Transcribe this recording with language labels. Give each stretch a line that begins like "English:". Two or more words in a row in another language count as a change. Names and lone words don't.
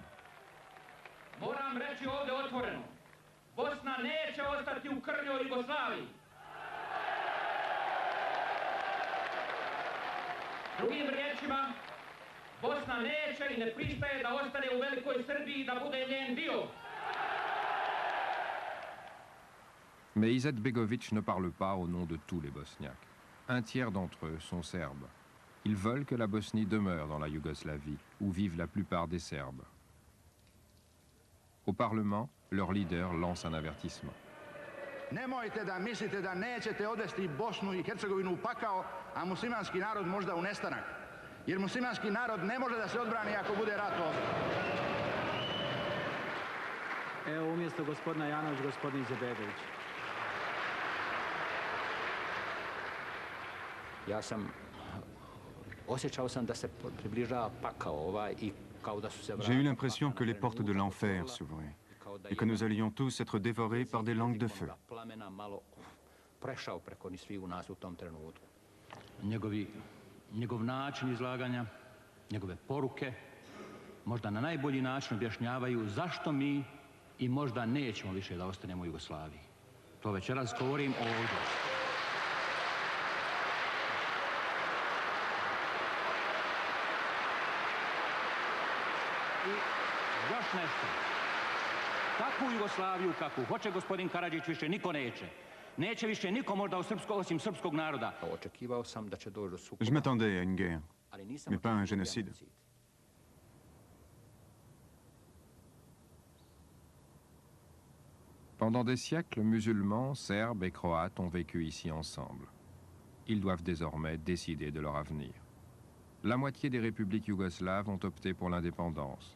Bosnian: Moram reći ovdje otvoreno, Bosna neće ostati u krnjoj Jugoslaviji. Drugim riječima, Bosna neće i ne pristaje da ostane u velikoj Srbiji, da bude njen dio.
French: Mais Izetbegović ne parle pas au nom de tous les Bosniaques. Un tiers d'entre eux sont serbes. Ils veulent que la Bosnie demeure dans la Yougoslavie, où vivent la plupart des Serbes. Au Parlement, leur leader lance un avertissement.
Serbian: Nemojte da mislite da nećete odvesti Bosnu i Hercegovinu u pakao, a muslimanski narod možda u nestanak. Jer muslimanski narod ne može da se odbrani ako bude rat ovdje.
Bosnian: Evo umjesto gospodina Janović, gospodin Izetbegović.
French: J'ai eu l'impression que les portes de l'enfer s'ouvraient et que nous allions tous être dévorés par des langues de feu.
Bosnian: Njegov način izlaganja, njegove poruke, možda na najbolji način objašnjavaju zašto mi i možda nećemo više da ostanemo u Jugoslaviji. To večeras govorim ovdje. I još nešto. Takvu Jugoslaviju kakvu hoće gospodin Karadžić više niko neće. Neće više niko možda osim srpskog naroda. Očekivao sam da će doći do sukoba.
French: Je m'attendais à une guerre, mais pas à un génocide. Pendant des siècles, musulmans, serbes et croates ont vécu ici ensemble. Ils doivent désormais décider de leur avenir. La moitié des républiques yougoslaves ont opté pour l'indépendance.